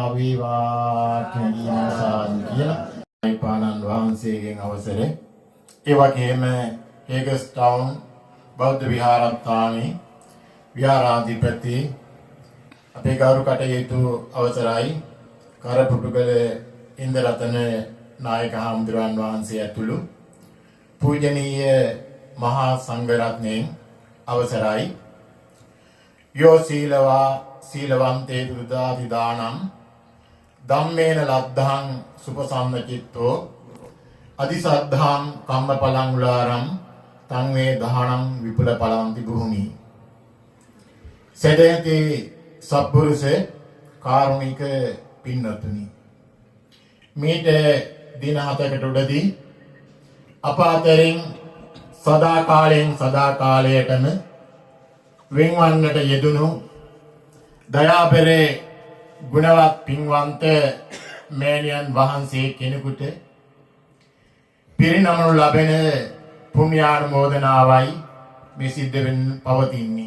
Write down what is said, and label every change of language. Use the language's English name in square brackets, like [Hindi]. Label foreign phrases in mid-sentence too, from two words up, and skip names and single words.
[Sinhala] වේවා කියලා පානන් වහන්සේගෙන් අවසර ඒ වගේම හේගස්ටවුන් බෞද්ධ විහාරස්ථානයේ විහාරාධිපති අපේ ගෞරව කටයුතු අවසරයි කරපුටුගල ඉන්දරතන නායක හාමුදුරන් වහන්සේ ඇතුළු පූජනීය මහා සංඝරත්නයන් අවසරයි [Pali] යෝ සීලවා සීලවන්තේ දුදාති දානම් ධම්මේන ලද්ධං සුපසන්න චිත්තෝ අදිසද්ධාම් කම්මපලං උලාරම් තං වේ දහණං විපුල පලන්ති භූමි [Sinhala] සදයති සත්පුරුෂ කාරුණික පින්නතුනි මේට දින 7කට උඩදී අප අතරින් සදා කාලයටම වෙන්වන්නට යෙදුණු දයාබරේ ගුණවත් පින්වන්ත මෑණියන් වහන්සේ කෙනෙකුට පිරිනමනු ලබන පුණ්‍යානුමෝදනාවයි මේ සිද්ධ වෙන්න පවතින්නේ.